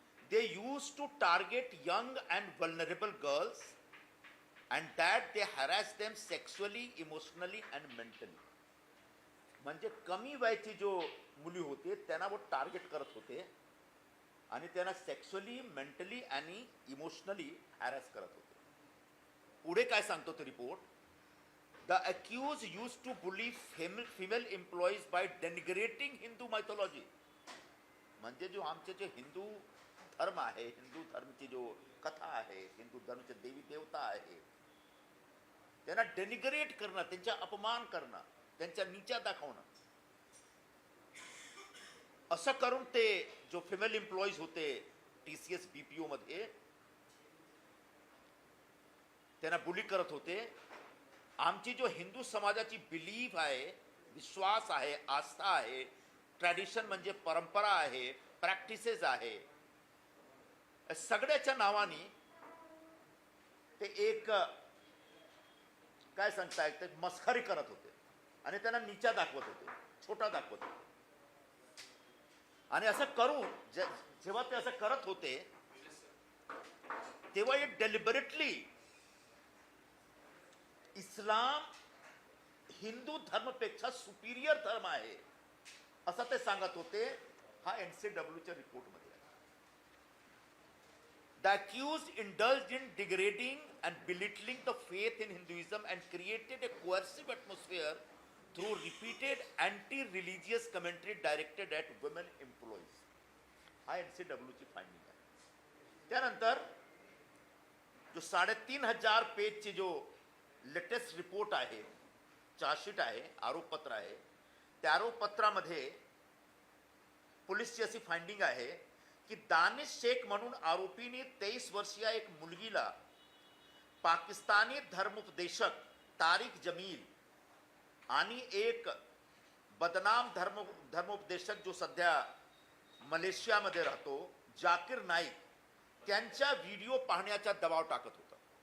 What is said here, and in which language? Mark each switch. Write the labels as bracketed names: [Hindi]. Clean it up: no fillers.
[English] They use to target young and vulnerable girls and that they harass them sexually, emotionally and mentally. [Marathi] म्हणजे कमी वयाची जो मुली होते त्यांना वो टार्गेट करत होते आणि त्यांना सेक्शुअली, मेंटली आणि इमोशनली हॅरॅस करत होते. पुढे काय सांगतो तो report? [English] The accused use to bully female employees by denigrating Hindu mythology. [Marathi] म्हणजे जो आमचे जे हिंदू धर्म आहे, हिंदू धर्मची जो कथा आहे, हिंदू धर्मचे देवी देवता आहे, त्यांना डेनिग्रेट करणं, त्यांचा अपमान करणं, त्यांच्या नीचा दाखवणं, असं करून ते जो फिमेल एम्प्लॉईज होते TCS BPO मध्ये त्यांना बुली करत होते. आमची जो हिंदू समाजाची बिलीफ आहे, विश्वास आहे, आस्था आहे, ट्रॅडिशन म्हणजे परंपरा आहे, प्रॅक्टिसेस आहे, सगळ्याच्या नावाने ते एक काय सांगता येते मस्खरी करत होते आणि त्यांना नीचा दाखवत होते, छोटा दाखवत होते. आणि असं करून जेव्हा ते असं करत होते तेव्हा हे डेलिबरेटली इस्लाम हिंदू धर्मपेक्षा सुपिरियर धर्म आहे असं ते सांगत होते. हा NCWच्या रिपोर्टमध्ये. [English] The accused indulged in degrading and belittling the faith in Hinduism and created a coercive atmosphere through repeated anti-religious commentary directed at women employees. [Marathi] हा NCWची फाइंडिंग आहे. त्यानंतर जो 3,500 पेजची जो लेटेस्ट रिपोर्ट आहे, चार्जशीट आहे, आरोपपत्र आहे, त्या आरोपपत्रामध्ये पोलिसची अशी फाइंडिंग आहे की दानिश शेख म्हणून आरोपीने 23 वर्षीय एक मुलगीला पाकिस्तानी धर्मोपदेशक तारिक जमील आणि एक बदनाम धर्मोपदेशक जो सध्या मलेशियामध्ये राहतो जाकीर नाईक, त्यांच्या व्हिडिओ पाहण्याचा दबाव टाकत होता.